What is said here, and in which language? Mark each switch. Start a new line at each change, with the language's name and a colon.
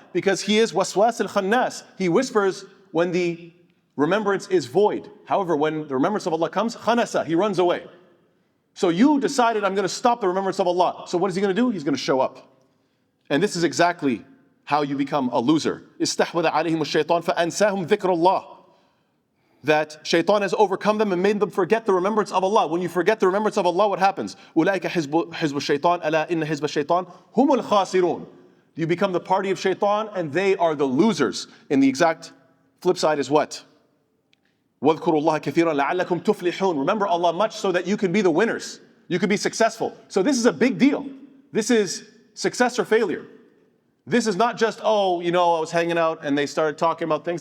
English: Because he is waswas al-khannas. He whispers when the remembrance is void. However, when the remembrance of Allah comes, khanasa, he runs away. So you decided, I'm going to stop the remembrance of Allah. So what is he going to do? He's going to show up. And this is exactly how you become a loser.
Arabic: استحوذ عليهم الشيطان فأنساهم ذكر الله.
English: That shaitan has overcome them and made them forget the remembrance of Allah. When you forget the remembrance of Allah, what happens?
Arabic: أولئك حزب الشيطان ألا إن حزب الشيطان هم الخاسرون.
English: You become the party of shaitan and they are the losers. And the exact flip side is what?
Arabic: وَاذْكُرُوا اللَّهَ كَثِيرًا لَعَلَّكُمْ تُفْلِحُونَ.
English: Remember Allah much so that you can be the winners. You can be successful. So this is a big deal. This is success or failure. This is not just, oh, I was hanging out and they started talking about things.